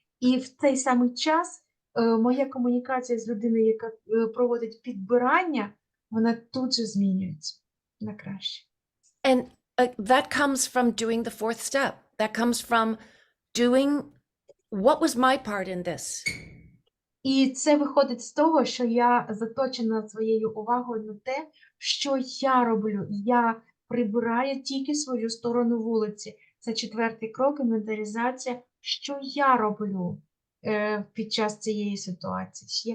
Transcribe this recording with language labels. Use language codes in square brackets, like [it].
[uk] І в цей самий час моя комунікація з людиною, яка проводить підбирання, вона тут же змінюється на краще. [en] And that comes from doing the fourth step. That comes from doing what was my part in this. [uk] І це виходить з того, що я заточена своєю увагою на те, що я роблю. Я прибираю тільки свою сторону вулиці. Це 4-й крок, інвентаризація. Що я роблю під час цієї ситуації?